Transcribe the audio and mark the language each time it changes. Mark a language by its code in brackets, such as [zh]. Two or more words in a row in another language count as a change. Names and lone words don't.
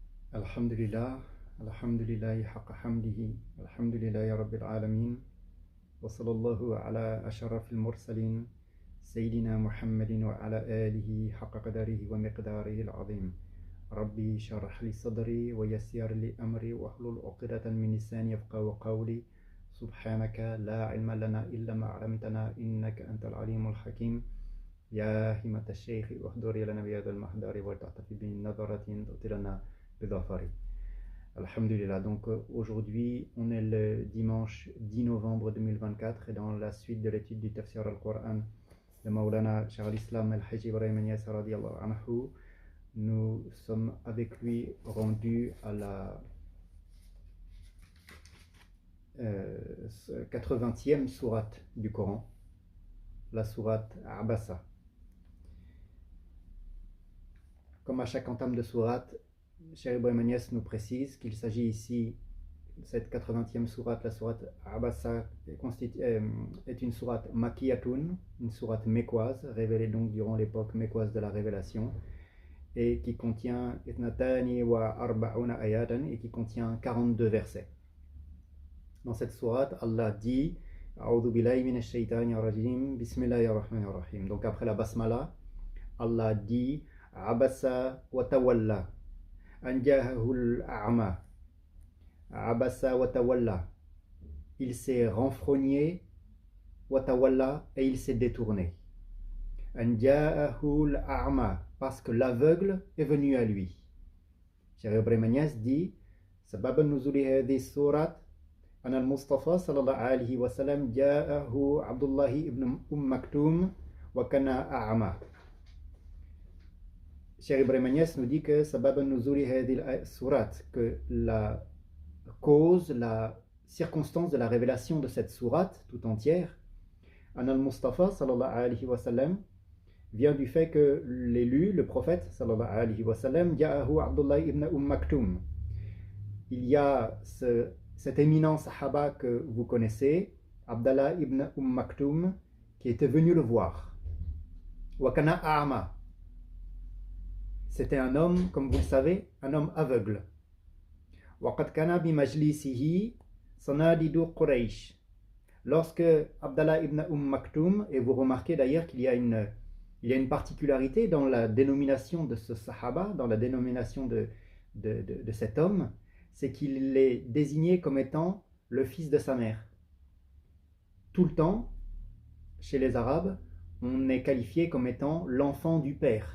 [ar] الحمد لله الحمد لله حق حمده الحمد لله رب العالمين وصلى الله على أشرف المرسلين سيدنا محمد وعلى آله حق قدره ومقداره العظيم. رب اشرح لي صدري ويسر لي أمري واحلل عقدة من لساني يفقهوا قولي. سبحانك لا علم لنا إلا ما علمتنا إنك أنت العليم الحكيم. يا همة الشيخ احضري لنا بهذا المحضر وتعطفي بنظرة تعلينا. Alhamdulillah, [fr] donc aujourd'hui on est le dimanche 10 novembre 2024 et dans la suite de l'étude du Tafsir al-Qur'an de Maulana Cheikh al-Islam al-Hajj Ibrahim Niasse [ar] رضي الله عنه, [fr] nous sommes avec lui rendus à la 80e sourate du Coran, la sourate Abasa. Comme à chaque entame de sourate, Cheikh Ibrahim Niasse nous précise qu'il s'agit ici, cette 80e sourate, la sourate Abasa, est une sourate Makiyatun, une sourate mécoise, révélée donc durant l'époque mécoise de la révélation, et qui contient [ar] اثنتان وأربعون آية, [fr] et qui contient 42 versets. Dans cette sourate, Allah dit [ar] أعوذ بالله من الشيطان الرجيم بسم الله الرحمن الرحيم. [fr] Donc après la basmala, Allah dit [ar] عبس وتولى. أن جاءه الأعمى عبس وتولى. [fr] Il s'est renfrogné, [ar] وتولى, [fr] et il s'est détourné. [ar] أن جاءه الأعمى, [fr] parce que l'aveugle est venu à lui. [ar] Cheikh Ibrahim Niasse dit سبب نزول هذه السورة أن المصطفى صلى الله عليه وسلم جاءه عبد الله ابن مكتوم وكان أعمى. [fr] Cheikh Ibrahim Niasse nous dit que [ar] سبب نزول هذه السورة, [fr] que la cause, la circonstance de la révélation de cette sourate tout entière, [ar] أن المصطفى صلى الله عليه وسلم, [fr] vient du fait que l'élu, le prophète [ar] صلى الله عليه وسلم, [fr] ja'ahu Abdullah ibn Maktoum. Il y a cet éminent sahaba que vous connaissez, Abdallah ibn Maktoum, qui était venu le voir. [ar] وكان أعمى. [fr] C'était un homme, comme vous le savez, un homme aveugle. [ar] وَقَدْ كَانَ بِمَجْلِسِهِ صَنَادِدُ قُرَيْشٍ. [fr] Lorsque Abdallah ibn Maktoum, et vous remarquez d'ailleurs qu'il y a une particularité dans la dénomination de ce sahaba, dans la dénomination de cet homme, c'est qu'il est désigné comme étant le fils de sa mère. Tout le temps, chez les Arabes, on est qualifié comme étant l'enfant du père.